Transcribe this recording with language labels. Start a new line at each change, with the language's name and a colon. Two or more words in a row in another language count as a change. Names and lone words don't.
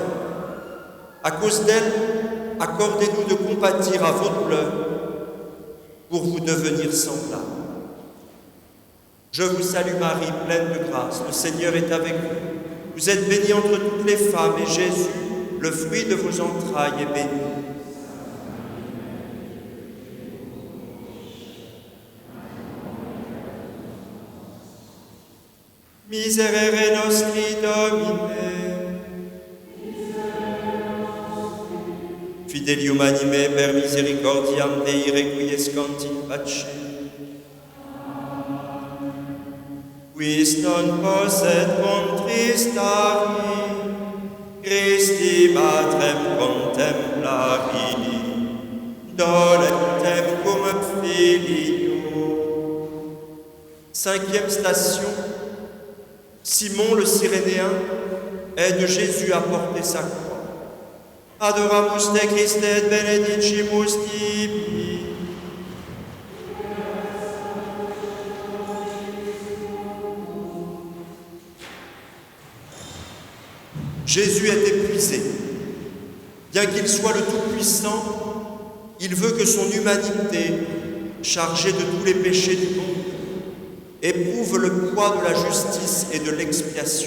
French: À cause d'elle, accordez-nous de compatir à vos douleurs pour vous devenir semblables. Je vous salue Marie, pleine de grâce, le Seigneur est avec vous. Vous êtes bénie entre toutes les femmes et Jésus, le fruit de vos entrailles, est béni.
Latin: Miserere nostri Domine. Fidelium anime per misericordiam Dei requiescant in pace. Quis non posset contristari, Christi Matrem contemplari, dolentem cum filio.
French: Cinquième station, Simon le Cyrénéen aide Jésus à porter sa croix.
Latin: Adoramus te Christe et benedicimus tibi.
French: Jésus est épuisé. Bien qu'il soit le Tout-Puissant, il veut que son humanité, chargée de tous les péchés du monde, éprouve le poids de la justice et de l'expiation.